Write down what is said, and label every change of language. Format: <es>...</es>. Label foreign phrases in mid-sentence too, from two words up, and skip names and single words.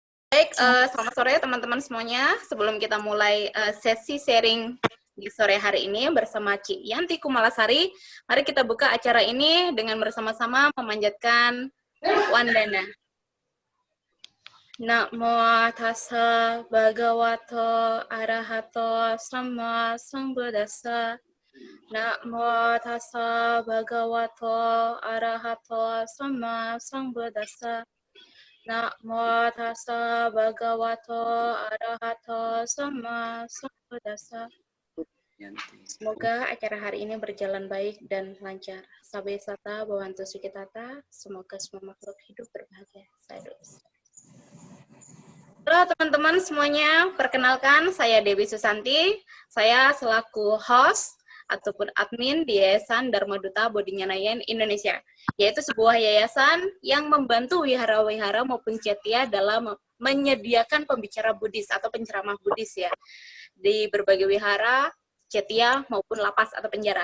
<id>Baik, selamat sore teman-teman semuanya. Sebelum kita mulai sesi sharing di sore hari ini bersama Ci Yanti Kumalasari, mari kita buka acara ini dengan bersama-sama memanjatkan Wandana.</id> <pi>Namo tassa bhagavato arahato sama sambuddhassa. Namo tassa bhagavato arahato sama sambuddhassa. Namo tassa bhagavato arahato sama sambuddhassa.</pi> <id>Semoga acara hari ini berjalan baik dan lancar.</id> <pi>Sabe sata bawantu sukitata.</pi> <id>Semoga semua makhluk hidup berbahagia.</id> <pi>Sadhu.</pi> <id>Halo teman-teman semuanya, perkenalkan saya Dewi Susanti. Saya selaku host ataupun admin di Yayasan Dharma Duta Bodhinyana Indonesia, yaitu sebuah yayasan yang membantu wihara-wihara maupun cetia dalam menyediakan pembicara Buddhis atau penceramah Buddhis ya di berbagai wihara, cetia maupun lapas atau penjara.</id>